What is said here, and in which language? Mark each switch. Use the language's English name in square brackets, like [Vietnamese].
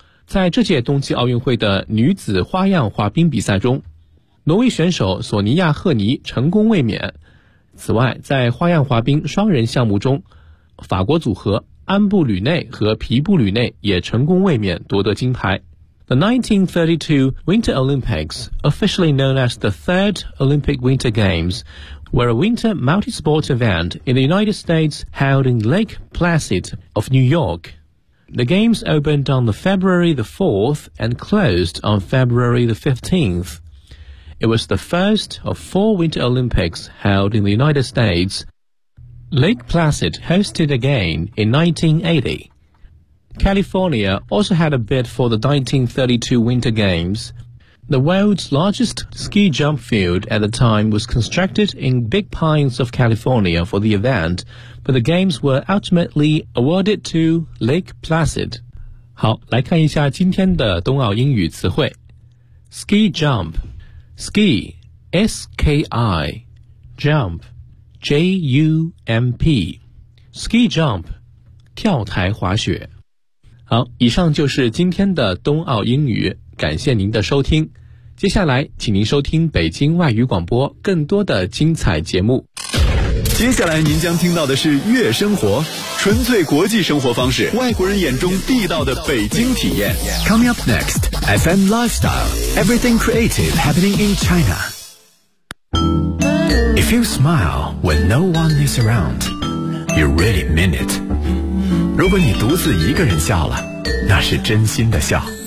[Chinese] 在这届冬季奥运会的女子花样滑冰比赛中，挪威选手索尼亚赫尼成功卫冕。此外，在花样滑冰双人项目中，法国组合安布吕内和皮布吕内也成功卫冕夺得金牌。 [English] The 1932 Winter Olympics, officially known as the Third Olympic Winter Games, were a winter multi-sport event in the United States held in Lake Placid of New York. The games opened on the February the 4th and closed on February the 15th. It was the first of four Winter Olympics held in the United States. Lake Placid hosted again in 1980. California also had a bid for the 1932 Winter Games. The world's largest ski jump field at the time was constructed in Big Pines of California for the event, but the games were ultimately awarded to Lake Placid. [Chinese] 好，来看一下今天的冬奥英语词汇。 [English] Ski jump. Ski, S-K-I, jump, J-U-M-P, ski jump, [Chinese] 跳台滑雪。好，以上就是今天的冬奥英语，感谢您的收听。接下来，请您收听北京外语广播更多的精彩节目。接下来您将听到的是悦生活，纯粹国际生活方式，外国人眼中地道的北京体验。 [English] Coming up next, FM Lifestyle, everything creative happening in China. If you smile when no one is around, you really mean it. [Chinese] 如果你独自一个人笑了，那是真心的笑。